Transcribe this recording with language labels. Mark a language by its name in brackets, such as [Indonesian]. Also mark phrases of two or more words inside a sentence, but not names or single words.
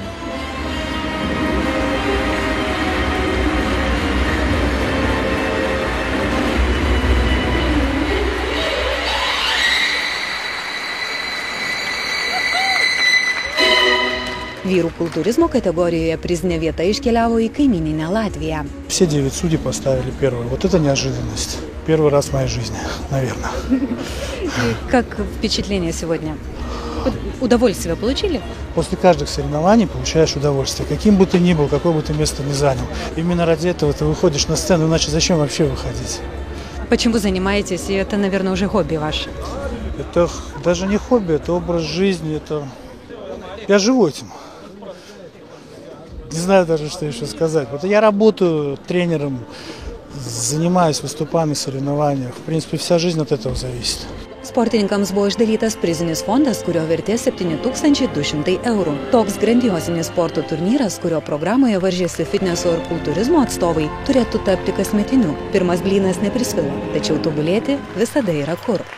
[Lithuanian] Vyrų kulтуризмо kategorijoje prizinė vieta iškeliavo į kaimyninę Latviją. [Russian] Все 9 судей поставили первую. Вот это неожиданность. Первый раз в моей жизни, наверное. Как впечатление сегодня? Удовольствие получили? После каждых соревнований получаешь удовольствие. Каким бы ты ни был, какое бы ты место ни занял. Именно ради этого ты выходишь на сцену, иначе зачем вообще выходить? Почему занимаетесь? И это, наверное, уже хобби ваше. Это даже не хобби, это образ жизни. Это... Я живу этим. Не знаю даже, что еще сказать. Вот я работаю тренером, занимаюсь, выступаю на соревнованиях. В принципе, вся жизнь от этого зависит. [Lithuanian] Sportininkams buvo išdalytas prizinis fondas, kurio vertė 7200 eurų. Toks grandiosinis sporto turnyras, kurio programoje varžėsi fitneso ir kultūrizmo atstovai, turėtų tapti kasmetiniu. Pirmas blynas neprisvilo, tačiau tobulėti visada yra kur.